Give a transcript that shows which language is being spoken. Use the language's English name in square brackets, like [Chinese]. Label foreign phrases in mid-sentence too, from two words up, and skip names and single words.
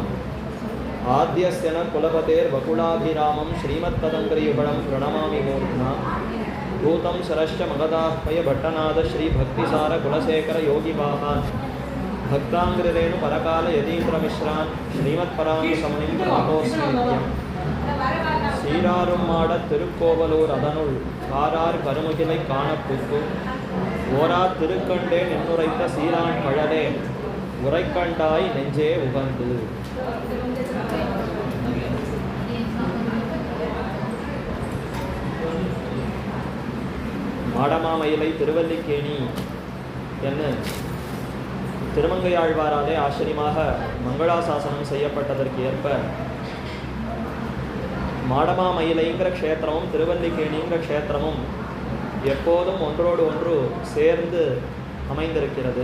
[Sanskrit] आद्यस्य न कुलपतेर्वकुलाभिरामं श्रीमत्तदङ्घ्रियुगलं प्रणमामि मूर्ध्ना। भूतं शरश्च मगदाह्वय भट्टनाद श्रीभक्तिसार कुलशेखर योगिवाहान् भक्ताङ्घ्रिरेणु परकाल यतीन्द्रमिश्रान् श्रीमत्पराङ्गसमनिं प्रणतोऽस्मि नित्यम्। [Tamil] சீராரும் திருக்கோவலூர் அதனுள் காரார் கருமுகிலை காணப்புக்கு ஓராத் திருக்கண்டே நின்னுரைத்த சீரான் கழலே உரைக்கண்டாய் நெஞ்சே உகந்து. மாடமாமயிலை திருவல்லிக்கேணி என்ன திருமங்கையாழ்வாராலே ஆச்சரியமாக மங்களாசாசனம் செய்யப்பட்டதற்கு ஏற்ப மாடமாமயிலைங்கிற க்ஷேத்திரமும் திருவல்லிக்கேணிங்கிற க்ஷேத்திரமும் எப்போதும் ஒன்றோடு ஒன்று சேர்ந்து அமைந்திருக்கிறது.